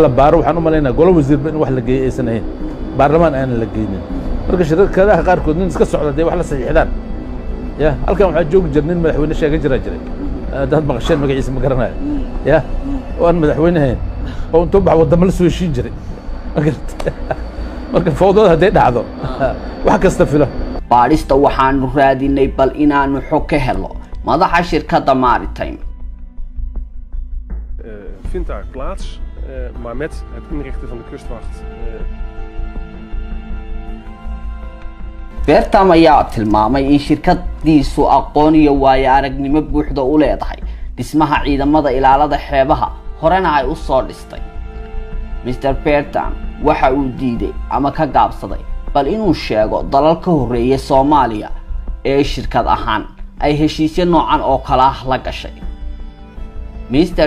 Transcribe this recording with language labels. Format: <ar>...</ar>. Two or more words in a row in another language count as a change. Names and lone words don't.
<so>la baaro waxaan u maleynaa golo wasiir in wax la geeyay aysan ahayn baarlamaan aan la geeynin marka shirkadaha qaarkood nin iska socda wax la saxiixdaan ya halkan waxa joogi jirnay madaxweyne sheegay jiray dad maqasheen magaciisa ma garanayo ya waan madaxweynahayn oo intuu bax wadamo la soo heshiin jiray marka fowdada haday dhacdo wax kasta filo baarista waxaanu raadinay bal inaanu xog ka helo madaxa shirkadda Maritime</so> <nl>vindt daar plaats, maar met het inrichten van de kustwacht.</nl> <so>Bertam ayaa tilmaamay in shirkadiisu aqoon iyo waayo aragnimo buuxda u leedahay dhismaha ciidamada ilaalada xeebaha horena ay u soo dhistay Mr. Bertam waxa uu diiday ama ka gaabsaday bal inuu sheego dalal ka horeeyay Soomaaliya ee shirkad ahaan ay heshiisyo noocan oo kala ah la gashay Mr.</so>